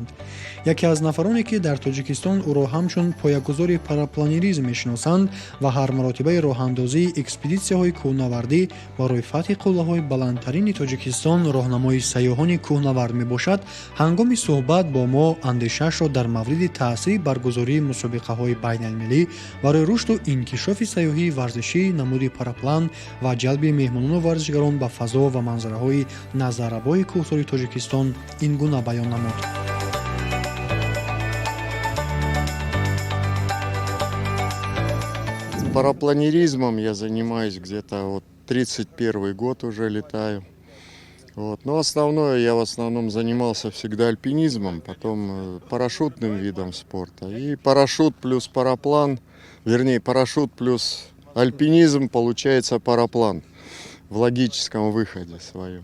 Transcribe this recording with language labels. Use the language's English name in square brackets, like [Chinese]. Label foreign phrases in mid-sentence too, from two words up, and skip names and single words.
[Tajik] яке аз нафароне ки дар Тоҷикистон ӯро ҳамчун поягузори парапланеризм мешиносанд ва ҳар маротибаи роҳандозии экспедитсияҳои кӯҳнавардӣ барои фатҳи қуллаҳои баландтарини Тоҷикистон роҳнамои сайёҳони кӯҳнавард мебошад, ҳангоми суҳбат бо мо андешаашро дар мавриди таъсири баргузории мусобиқаҳои байналмилӣ барои рушду инкишофи сайёҳии варзишӣ намуди параплан ва ҷалби меҳмонону варзишгарон ба фазо ва манзараҳои назаррабои кӯҳсори Тоҷикистон ин гуна баён намуд. [Russian] Парапланеризмом я занимаюсь где-то 31 год уже летаю. Но я в основном занимался всегда альпинизмом, потом парашютным видом спорта. И парашют плюс параплан, парашют плюс альпинизм получается параплан в логическом выходе своем.